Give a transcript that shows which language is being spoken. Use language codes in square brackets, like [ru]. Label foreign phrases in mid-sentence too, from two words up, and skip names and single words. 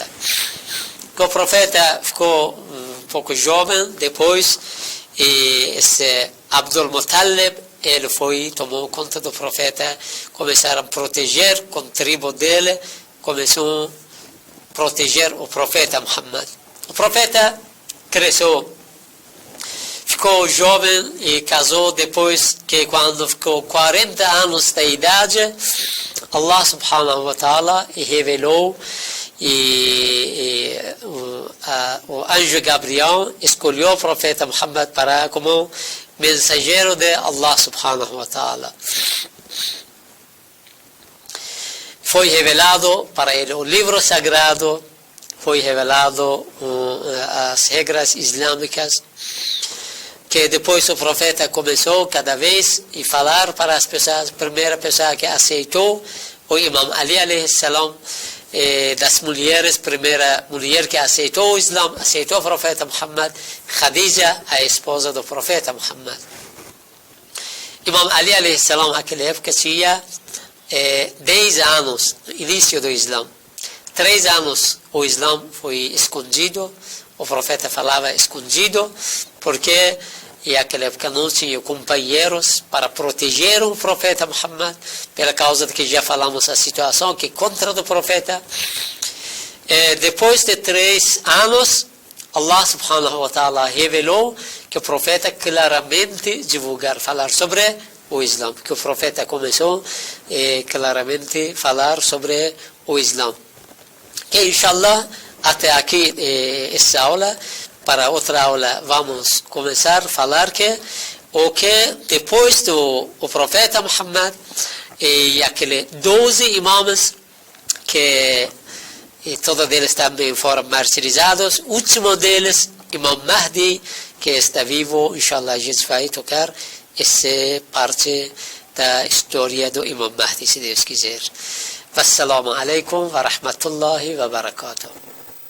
[pt] O profeta ficou um pouco jovem, depois, e esse Abdul Muttalib, ele tomou conta do profeta, começaram a proteger com a tribo dele, começou a proteger o profeta Muhammad. O profeta cresceu, ficou jovem e casou depois que quando ficou 40 anos de idade, [ar] الله سبحانه وتعالى [pt] revelou e o anjo Gabriel escolheu o profeta Muhammad como mensageiro de [ar] الله سبحانه وتعالى. [pt] Foi revelado para ele o livro sagrado, foi revelado as regras islâmicas, que depois o profeta começou cada vez a falar para as pessoas. A primeira pessoa que aceitou, o Imam Ali [ar] عليه السلام, [pt] das mulheres, primeira mulher que aceitou o Islã, aceitou o profeta Muhammad, Khadija, a esposa do profeta Muhammad. Imam Ali [ar] عليه السلام, [pt] naquela época, tinha 10 anos, início do Islã. 3 anos o Islã foi escondido, o profeta falava escondido, porque naquela época não tinha companheiros para proteger o profeta Muhammad, pela causa de que já falamos a situação que contra o profeta. Depois de 3 anos, [ar] الله سبحانه وتعالى [pt] revelou que o profeta claramente divulgar, falar sobre o Islã, que o profeta começou claramente falar sobre o Islã. Que inshallah, até aqui essa aula. Para outra aula vamos começar a falar que depois do profeta Muhammad e aqueles 12 imãs que todos eles também foram martirizados, o último deles, Imam Mahdi, que está vivo, inshallah a gente vai tocar essa parte da história do Imam Mahdi, se Deus quiser. [ar] والسلام عليكم ورحمة الله وبركاته.